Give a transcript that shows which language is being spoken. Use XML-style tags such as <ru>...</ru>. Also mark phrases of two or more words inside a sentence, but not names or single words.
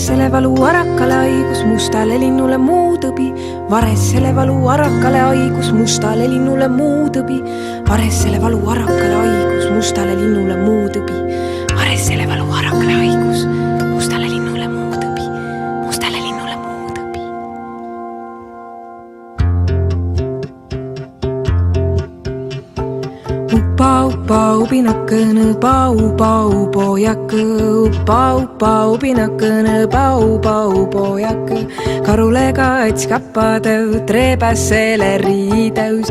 <et>valu arakale haigus, mustale linnule muu tõbi. Varessele valu arakale haigus, mustale linnule muu tõbi. Varessele valu arakale haigus, mustale linnule muu tõbi. Varessele valu arakale haigus, mustale linnule muu tõbi. Mustale linnule muu tõbi.</et> <vro>Upa upinakõne, pau pojakõ. Upa upinakõne, pau pojakõ. Karule kaits kappadõu, treepässele riidõus.</vro>